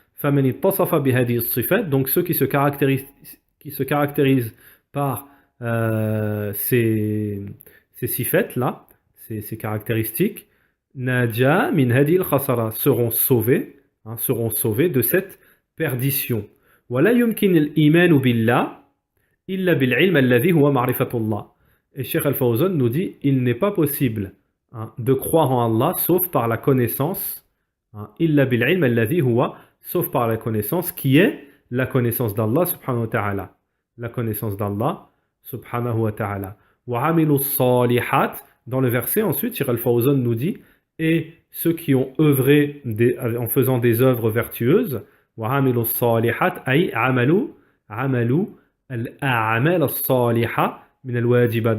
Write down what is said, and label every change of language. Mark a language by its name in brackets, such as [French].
[Arabic] فَمَنِ اتصف بهذه الصفات, [French] donc ceux qui se caractérisent par ces sifat là, ces caractéristiques, [Arabic] naja min hadi al-khasara, [French] seront sauvés de cette perdition. [Arabic] ولا يمكن الإيمان بالله إلا بالعلم الذي هو معرفة الله. [French] Et Cheikh Al-Fawzan nous dit il n'est pas possible de croire en Allah sauf par la connaissance [Arabic] إلا بالعلم الذي هو, [French] sauf par la connaissance qui est la connaissance d'Allah subhanahu wa ta'ala, la connaissance d'Allah subhanahu wa ta'ala. [Arabic] وعملوا الصالحات, [French] dans le verset ensuite Cheikh Al-Fawzan nous dit et ceux qui ont œuvré en faisant des œuvres vertueuses, [Arabic] وعملوا الصالحات أي عملوا الأعمال الصالحة من الواجبات.